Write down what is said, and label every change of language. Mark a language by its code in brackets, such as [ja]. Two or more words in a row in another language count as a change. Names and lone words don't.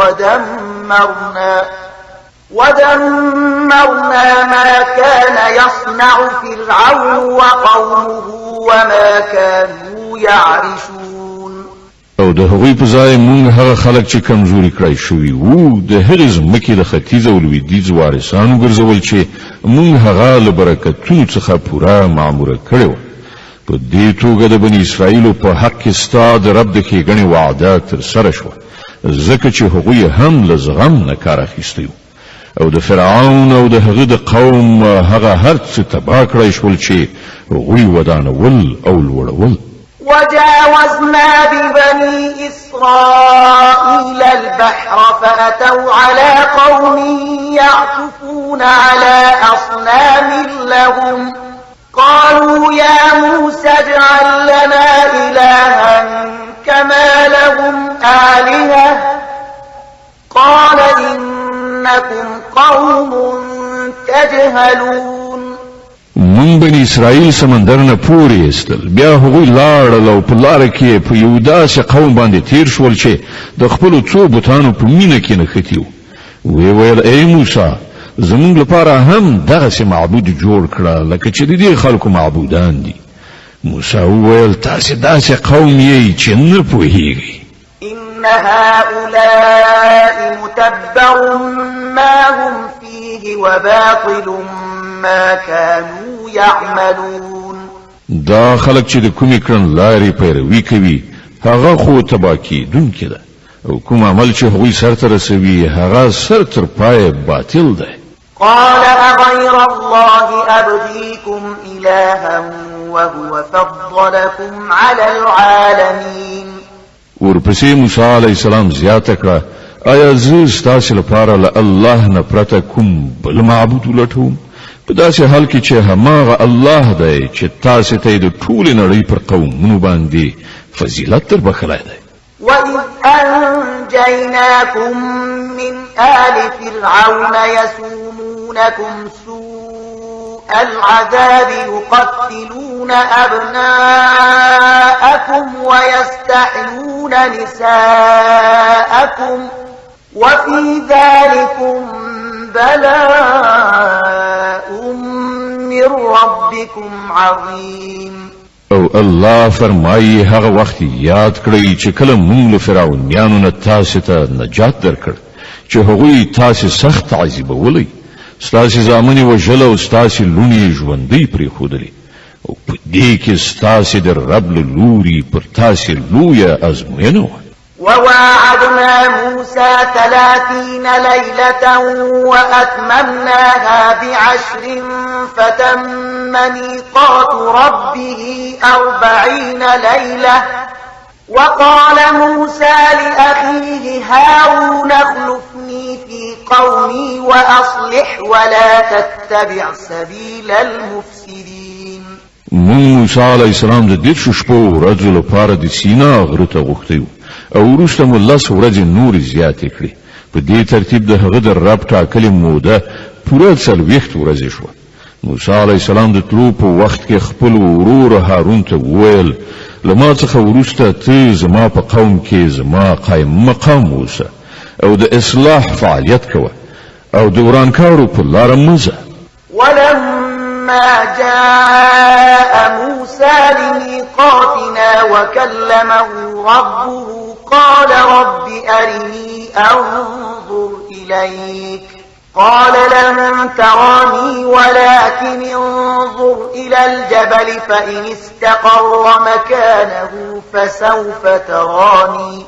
[ar] ودمرنا ما كان يصنع فرعون وقومه وما كانوا يعرشون [ps] او د هغوی په ځای موږ هغه خلک چې کمزوري کړای شوي وو د هغې ځمکې د ختیځ او لویدیځ وارثان وګرځول چې موږ هغه له برکتونو څخه پوره معموره کړې وه په دې توګه د بني اسرائیلو په حق کې ستا د رب د ښېګڼې وعده ترسره شوه ځکه چې هغوی هم له زغم نه کار اخیستی وو او د فرعون او د هغه د قوم هغه هر څه تباه کړی شول چې هغوی ودانول او لوړول [ar] وجاوزنا ببني إسرائيل البحر فأتوا على قوم يعكفون على أصنام لهم قالوا يا موسى اجعل لنا إلها كما لهم آلهة قال إنكم قوم تجهلون [ps] من بني اسرائیل سمندر نه پورې استل بیا هغوی لاړل او په لاره کې په یو داسې قوم باندې تیر شول چې د خپلو څو بوتانو په مینه کې نښتي وو وی ویل ای موسی زموږ لپاره هم دغسې معبود جوړ کړه لکه چې د دې خلکو معبودان دي موسی وویل تاسې داسې قوم یې چې نه پوهیږئ [ar] إن هؤلاء متبر ما هم فيه وباطل ما كانوا يعملون [ps] دا خلق چې د کومې کړن لارې پیروي کوي هغه خو تباه کیدونکې ده او کوم عمل چې هغوی سرته رسوي هغه سر تر پایه باطل ده [ar] قال أغير الله أبغيكم إلها وهو فضلكم على العالمين. [ps] ورپسې موسی [ar] علیه السلام [ps] زیاته کړه آیا زه ستاسو لپاره له الله نه پرته کوم بل معبود ولټوم په داسې حال کې چې هماغه الله دی چې تاسو ته د ټولې نړۍ پر قومونو باندې فضیلت در بخلی دی. [ar] وَإِذْ أَنْجَيْنَاكُمْ مِنْ آلِ فِرْعَوْنَ يَسُومُونَكُمْ سُوءَ الْعَذَابِ يُقَتِّلُونَ أَبْنَاءَكُمْ وَيَسْتَحْيُونَ نِسَاءَكُمْ وَفِي ذَلِكُمْ بَلَاءٌ مِّن رَّبِّكُمْ عَظِيمٌ. [ps] او الله فرمایي هغه وخت یاد کړئ چې کله موږ له فرعونانو نه تاسو ته نجات درکړ چې هغوی تاسو سخت عذابولي ستاسو زامنې وژل او ستاسو لونی ژوندۍ پرېښودلې او په دې کې ستاسو د رب له لوري پر تاسو لویه ازموینه [ar] وواعدنا موسى 30 ليلة وأتممناها ب10 فتم ميقات ربه 40 ليلة. وقال موسى لأخيه هارون اخلفني في قومي وأصلح ولا تتبع سبيل المفسدين. [ps] موسی [ar] علیه السلام [ps] د دې شپو ورځو لپاره د سینا غره ته غوښتي او وروسته مو 10 ورځې نور زیاتې کړې په دې ترتیب د هغه د رب ټاکلې موده پوره 40 ورځې شوه. موسی [ar] علیه السلام [ps] د تلو په وخت کې خپل ورور هارون ته وویل له ما څخه وروسته ته زما په قوم کې زما قایم مقام اوسه او د اصلاح فعالیت کوه او د ورانکارو په لاره مزه. [ar] ولما جاء موسى لميقاتنا وكلمه ربه قال رب أرني أنظر إليك قال لن تراني ولكن انظر إلى الجبل فإن استقر مكانه فسوف تراني.